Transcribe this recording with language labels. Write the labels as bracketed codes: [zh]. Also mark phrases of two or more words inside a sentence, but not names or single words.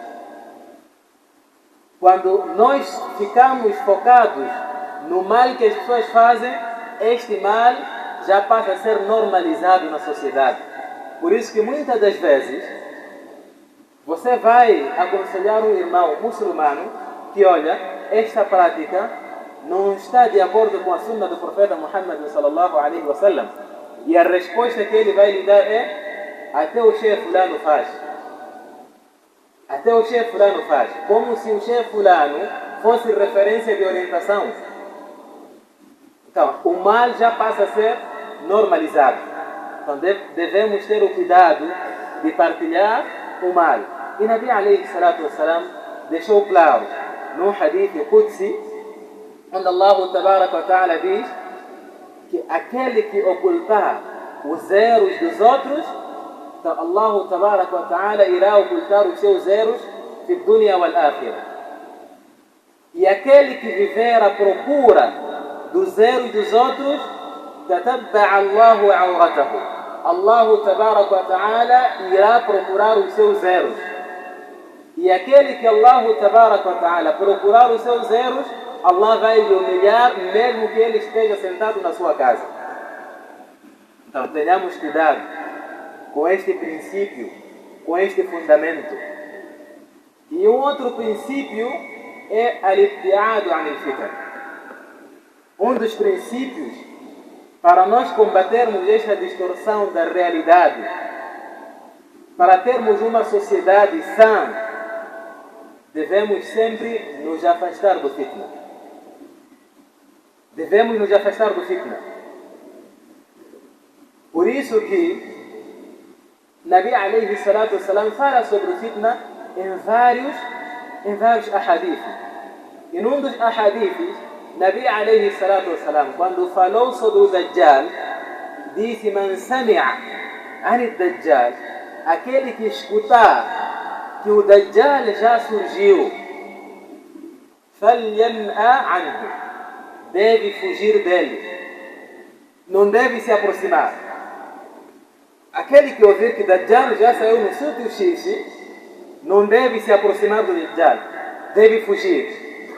[pt] Quando nós ficamos focados no mal que as pessoas fazem, este mal já passa a ser normalizado na sociedade. Por isso que muitas das vezes você vai aconselhar um irmão muçulmano que, olha, esta prática não está de acordo com a sunna do profeta Muhammad [ar] صلى الله عليه وسلم. [pt] E a resposta que ele vai lhe dar é: até o chefe fulano faz. Até o chefe fulano faz. Como se o chefe fulano fosse referência de orientação. Então, o mal já passa a ser normalizado. Então, devemos ter o cuidado de partilhar o mal. E [ar] نبي عليه الصلاة والسلام [pt] deixou claro no [ar] حديث قدسي, [pt] onde [ar] الله تبارك وتعالى [pt] diz que aquele que ocultar os erros dos outros, então [ar] الله تبارك وتعالى [pt] irá ocultar os seus erros [ar] في الدنيا والآخرة. [pt] E aquele que viver à procura dos erros dos outros, [ar] تتبع الله عورته. الله تبارك وتعالى [pt] irá procurar os seus erros. E aquele que [ar] الله تبارك وتعالى [pt] procurar os seus erros, Allah vai lhe humilhar mesmo que ele esteja sentado na sua casa. Então tenhamos cuidado com este princípio, com este fundamento. E um outro princípio é [ar] الابتعاد عن الفتن. [pt] Um dos princípios para nós combatermos esta distorção da realidade, para termos uma sociedade sã, devemos sempre nos afastar do fitna. Devemos nos afastar do fitna. Por isso que [ar] نبي عليه الصلاة والسلام [pt] fala sobre o fitna em vários ahadith. E num dos ahadiths, [ar] نبي عليه الصلاة والسلام, [pt] quando falou sobre o Dajjal, disse: [ar] من سمع عن الدجال, [pt] aquele que escutar que o Dajjal já surgiu, [ar] فلينأ عنه, [pt] deve fugir dele, não deve se aproximar. Aquele que ouvir que Dajjal já saiu no sítio X, não deve se aproximar do Dajjal, deve fugir.